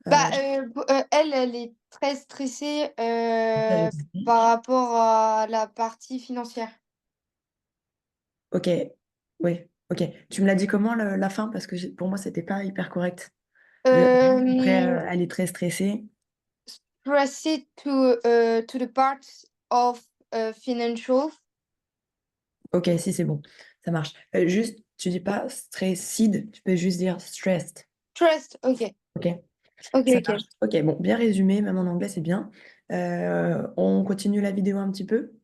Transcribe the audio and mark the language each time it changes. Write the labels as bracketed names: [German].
[French] Bah, elle est très stressée, Ça, j'ai compris. par rapport à la partie financière. Ok, oui, ok. Tu me l'as dit comment la fin? Parce que pour moi, c'était pas hyper correct. Après, Hem, elle est très stressée. [English] Stressed to the part of financial. [French] Ok, si, c'est bon, ça marche. Juste, tu dis pas stressed, tu peux juste dire stressed. [English] Stressed, OK. [French] Ok, OK, ça marche. OK. Ok, bon, bien résumé, même en anglais, c'est bien. On continue la vidéo un petit peu.